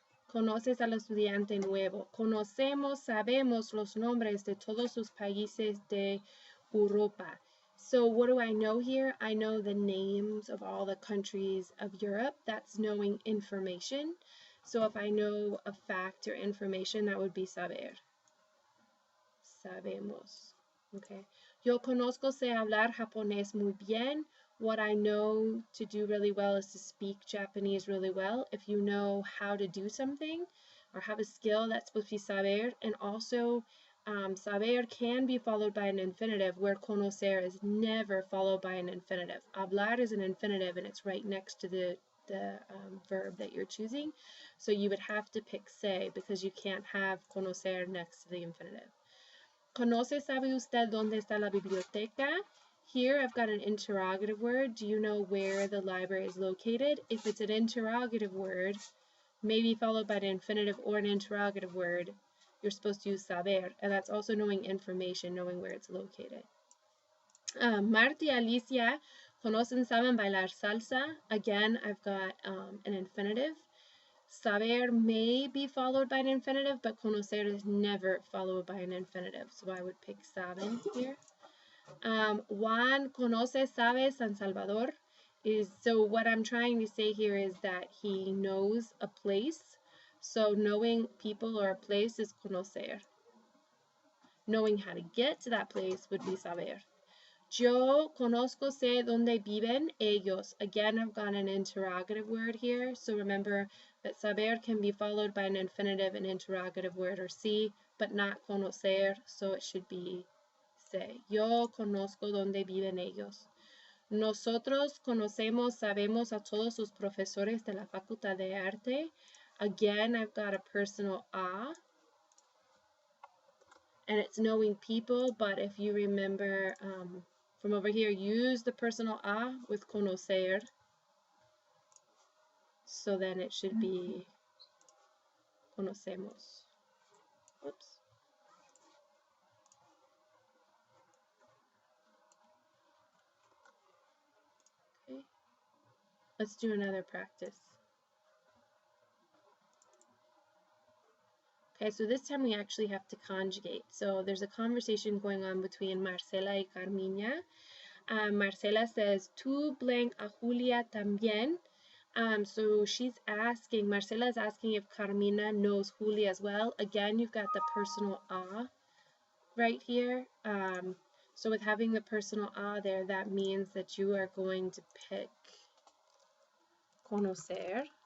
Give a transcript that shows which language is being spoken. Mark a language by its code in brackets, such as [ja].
[es] Conoces al estudiante nuevo. Conocemos, sabemos los nombres de todos los países de Europa. [en] So what do I know here? I know the names of all the countries of Europe. That's knowing information. So if I know a fact or information, that would be saber. [es] Sabemos. Okay. Yo conozco sé hablar japonés muy bien. [en] What I know to do really well is to speak Japanese really well. If you know how to do something or have a skill, that's supposed to be saber. And also, saber can be followed by an infinitive, where conocer is never followed by an infinitive. Hablar is an infinitive, and it's right next to the verb that you're choosing. So you would have to pick say, because you can't have conocer next to the infinitive. [es] ¿Conoce, sabe usted dónde está la biblioteca? [en] Here I've got an interrogative word. Do you know where the library is located? If it's an interrogative word, maybe followed by an infinitive or an interrogative word, you're supposed to use saber, and that's also knowing information, knowing where it's located. [es] Marta y Alicia conocen, saben bailar salsa. [en] Again, I've got an infinitive. Saber may be followed by an infinitive, but conocer is never followed by an infinitive, so I would pick saben here. [es] Juan conoce, sabe San Salvador. [en] So what I'm trying to say here is that he knows a place. So knowing people or a place is conocer. Knowing how to get to that place would be saber. [es] Yo conozco, sé dónde viven ellos. [en] Again, I've got an interrogative word here. So remember that saber can be followed by an infinitive, an interrogative word, or sí, but not conocer. So it should be sé. [es] Yo conozco dónde viven ellos. Nosotros conocemos, sabemos a todos los profesores de la Facultad de Arte. [en] Again, I've got a personal a. And it's knowing people, but if you remember from over here, use the personal a with conocer. So then it should be conocemos. Oops. Okay. Let's do another practice. Okay, so this time we actually have to conjugate. So there's a conversation going on between Marcela y Carmiña. Marcela says, [es] tú [en] blank [es] a Julia también. [en] So she's asking, Marcela is asking if Carmina knows Julia as well. Again, you've got the personal a right here. So with having the personal a there, that means that you are going to pick conocer.